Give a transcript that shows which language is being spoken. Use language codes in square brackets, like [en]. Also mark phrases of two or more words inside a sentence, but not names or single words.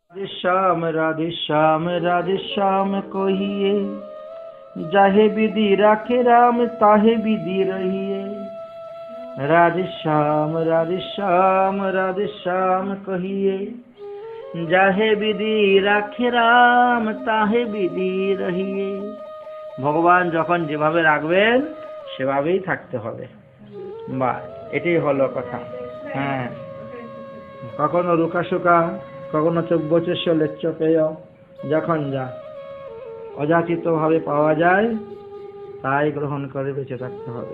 [hi] राधे श्याम कहिए, जाहे विधि राखे राम ताहे विधि रहिए। राधे श्याम कहिए, जाहे विधि राखे राम ताहे विधि रहिए। [bn] ভগবান যখন যেভাবে রাখবেন সেভাবেই থাকতে হবে। বা এটাই হলো কথা। হ্যাঁ, কখনো রুকাশুকা, কখনো [sa] চব্বচস্য লেচ্চ পেয়, [bn] যখন যা অযাচিত ভাবে পাওয়া যায় তাই গ্রহণ করে বেঁচে থাকতে হবে।